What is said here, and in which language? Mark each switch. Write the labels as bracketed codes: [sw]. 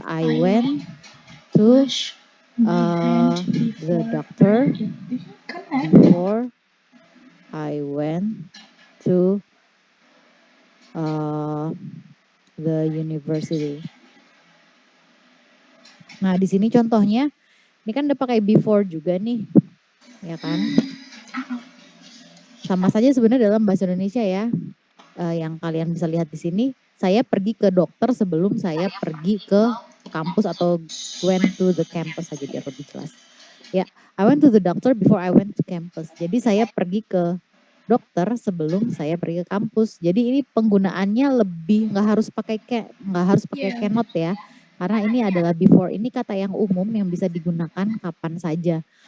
[en] I went to the doctor before I went to the university. [id] Nah, di sini contohnya, ini kan udah pakai before juga nih, ya kan? Sama saja sebenarnya dalam bahasa Indonesia ya. Yang kalian bisa lihat di sini, saya pergi ke dokter sebelum saya pergi ke kampus atau [en] went to the campus [id] aja biar lebih jelas. [en] Ya, I went to the doctor before I went to campus. [id] Jadi saya pergi ke dokter sebelum saya pergi ke kampus. Jadi ini penggunaannya lebih nggak harus pakai cannot ya, karena ini adalah before. Ini kata yang umum yang bisa digunakan kapan saja.